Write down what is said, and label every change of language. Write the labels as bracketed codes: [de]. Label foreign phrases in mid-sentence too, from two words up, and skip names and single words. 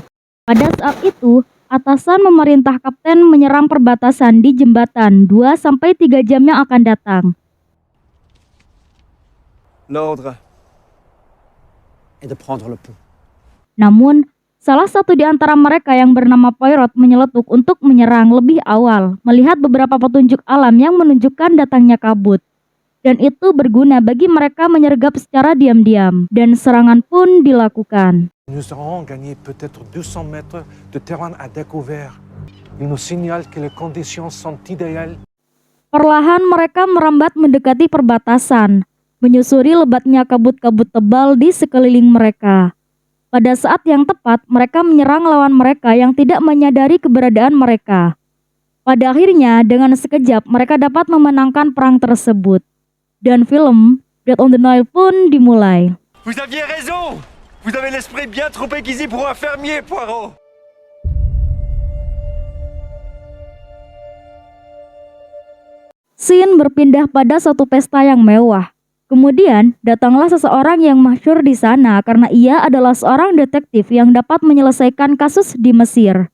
[id] Pada saat itu, atasan memerintah kapten menyerang perbatasan di jembatan 2-3 jam yang akan datang. [fr] L'ordre est de prendre le pont. [id] Namun, salah satu di antara mereka yang bernama Poirot menyeletuk untuk menyerang lebih awal, melihat beberapa petunjuk alam yang menunjukkan datangnya kabut. Dan itu berguna bagi mereka menyergap secara diam-diam, dan serangan pun dilakukan. [fr] Nous aurons gagné peut-être 200 mètres de terrain à découvert. Il nous signale que les conditions sont idéales. [id] Perlahan mereka merambat mendekati perbatasan, menyusuri lebatnya kabut-kabut tebal di sekeliling mereka. Pada saat yang tepat, mereka menyerang lawan mereka yang tidak menyadari keberadaan mereka. Pada akhirnya, dengan sekejap mereka dapat memenangkan perang tersebut. Dan film Dead on the Nile pun dimulai. [fr] Vous aviez raison! Vous avez l'esprit bien trop aiguisé pour un fermier, Poirot! [id] Scene berpindah pada satu pesta yang mewah. Kemudian, datanglah seseorang yang masyhur di sana karena ia adalah seorang detektif yang dapat menyelesaikan kasus di Mesir.